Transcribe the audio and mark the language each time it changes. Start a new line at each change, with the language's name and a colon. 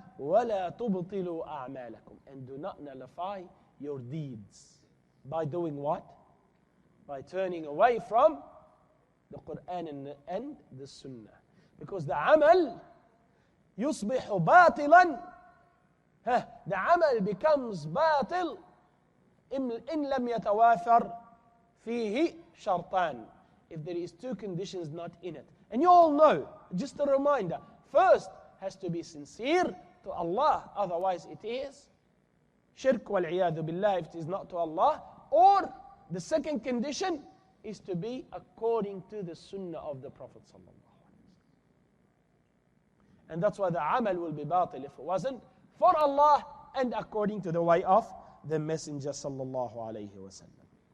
Arabic: وَلَا تُبْطِلُوا أَعْمَالَكُمْ,
English: and do not nullify your deeds. By doing what? By turning away from the Quran and the Sunnah. Because the amal
Arabic: يُصْبِحُ بَاطِلًا.
English: The amal becomes batil
Arabic: إن لم يتوافر فيه شرطان.
English: If there is two conditions not in it. And you all know, just a reminder, first has to be sincere to Allah, otherwise it is shirk wal-'iyadhu billah if it is not to Allah. Or the second condition is to be according to the sunnah of the Prophet sallallahu alaihi wasallam. And that's why the amal will be batil if it wasn't for Allah and according to the way of the Messenger sallallahu alaihi wasallam.